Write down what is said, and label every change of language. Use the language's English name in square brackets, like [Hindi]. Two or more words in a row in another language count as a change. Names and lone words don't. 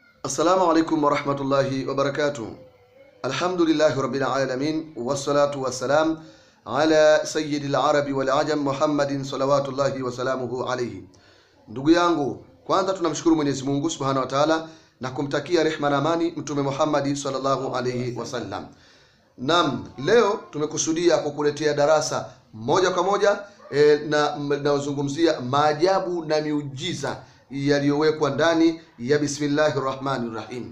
[Arabic] السلام عليكم ورحمة الله وبركاته. الحمد لله رب العالمين، والصلاة والسلام على سيد العرب والعجم محمد صلوات الله وسلامه عليه. [Swahili] Ndugu yangu, kwanza tunamshukuru Mwenyezi Mungu [Arabic] سبحانه وتعالى [Swahili] na kumtakia rehema na amani Mtume Muhammad [Arabic] صلى الله عليه وسلم. [Swahili] Leo tumekusudia kukuletea darasa moja kwa moja na uzungumzia maajabu na miujiza yaliyowekwa ndani ya Bismillahirrahmanirrahim.